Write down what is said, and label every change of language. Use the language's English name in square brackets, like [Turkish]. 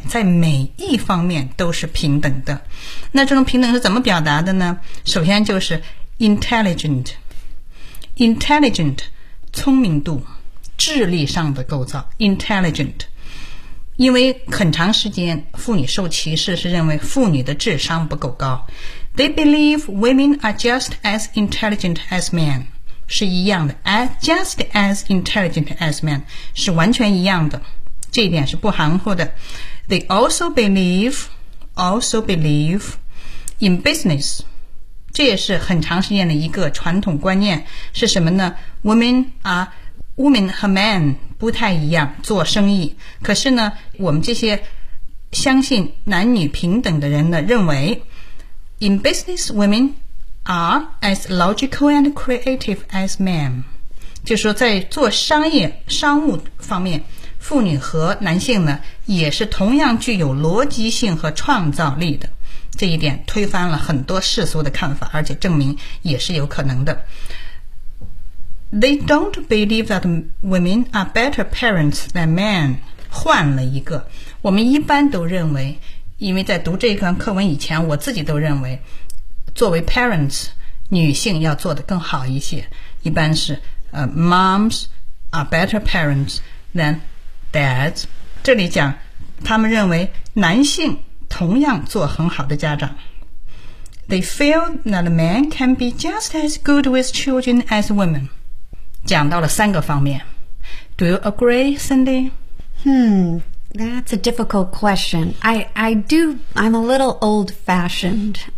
[Chinese] 在每一方面都是平等的。那这种平等是怎么表达的呢？首先就是 intelligent， 聪明度，智力上的构造 intelligent。因为很长时间妇女受歧视是认为妇女的智商不够高。 [English] They believe women are just as intelligent as men， [Chinese] 是一样的。 [English] Just as intelligent as men [Chinese] 是完全一样的，这一点是不含糊的。 [English] They also believe in business， [Chinese] 这也是很长时间的一个传统观念，是什么呢？ Women 和 men 不太一样做生意。可是呢，我们这些相信男女平等的人呢，认为 [English] In business, women are as logical and creative as men. [Chinese] 就是说在做商业商务方面，妇女和男性呢也是同样具有逻辑性和创造力的。这一点推翻了很多世俗的看法，而且证明也是有可能的。 [English] They don't believe that women are better parents than men. [Chinese] 换了一个，我们一般都认为，因为在读这一段课文以前，我自己都认为作为 parents 女性要做得更好一些，一般是 [English] moms are better parents than dads。 [Chinese] 这里讲他们认为男性同样做很好的家长。 [English] They feel that men can be just as good with children as women。 [Chinese] 讲到了三个方面。 [English] Do you agree, Cindy? That's a difficult question. I'm a little old-fashioned. Mm-hmm.